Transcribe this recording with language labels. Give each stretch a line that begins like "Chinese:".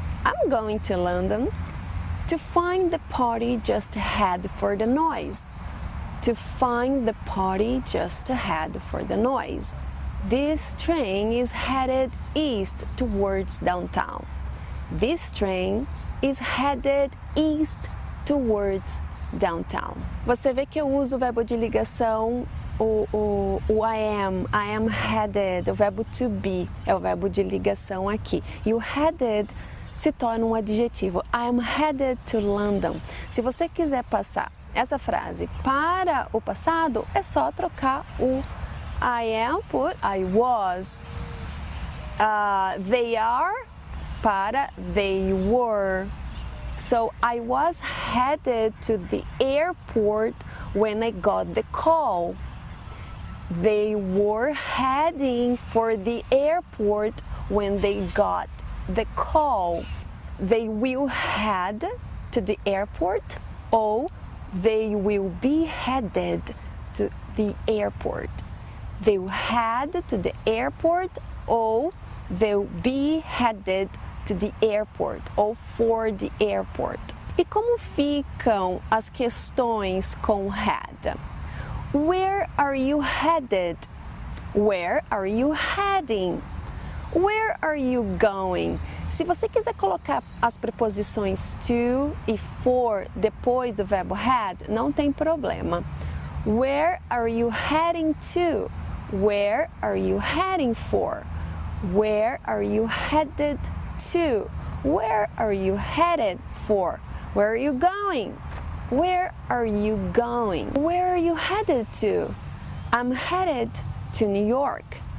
English: I'm going to London. To find the party, just head for the noise. to find the party just ahead for the noise. This train is headed east towards downtown. This train is headed east towards downtown.
Portuguese: Você vê que eu uso o verbo de ligação, o
English: I am headed,
Portuguese: o verbo to be é o verbo de ligação aqui. E o headed se torna um adjetivo.
English: I am headed to London.
Portuguese: Se você quiser passar essa frase para o passado, é só trocar o I am por I was.
English: They are para they were. So I was headed to the airport when I got the call. They were heading for the airport when they got the call. They will head to the airport, or they will be headed to the airport. They will head to the airport, or they'll be headed to the airport, or for the airport.
Portuguese: E como ficam as questões com head?
English: Where are you headed? Where are you heading? Where are you going?
Portuguese: Se você quiser colocar as preposições to e for depois do verbo head, não tem problema.
English: Where are you heading to? Where are you heading for? Where are you headed to? Where are you headed for? Where are you going? Where are you going? Where are you headed to? I'm headed to New York.